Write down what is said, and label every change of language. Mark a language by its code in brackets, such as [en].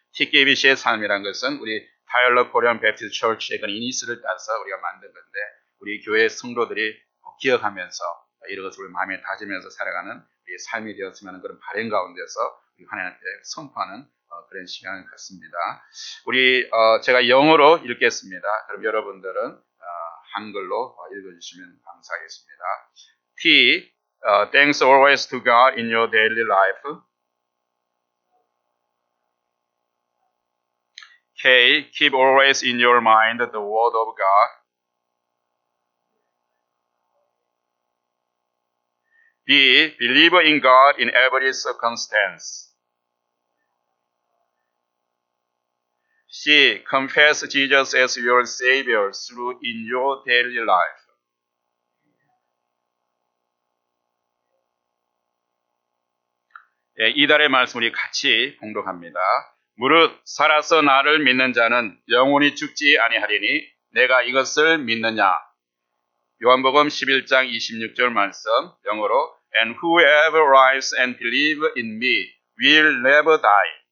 [ko] TKBC의 삶이란 것은 우리 타일러 코리안 베프티스트 처치의 그런 이니스를 따서 우리가 만든 건데 우리 교회 성도들이 꼭 기억하면서 이런 것을 우리 마음에 다지면서 살아가는 우리의 삶이 되었으면 하는 그런 바램 가운데서 우리 하나님 앞에 선포하는 그런 시간을 갖습니다. 우리 제가 영어로 읽겠습니다. 그럼 여러분들은 한글로 읽어주시면 감사하겠습니다. [en] T. Thanks always to God in your daily life. K. Keep always in your mind the word of God. B. Believe in God in every circumstance. C. Confess Jesus as your Savior through in your daily life. [ko] 예, 이달의 말씀 우리 같이 공독합니다. 무릇 살아서 나를 믿는 자는 영원히 죽지 아니하리니 내가 이것을 믿느냐. 요한복음 11장 26절 말씀 영어로 [en] And whoever rises and believes in me will never die.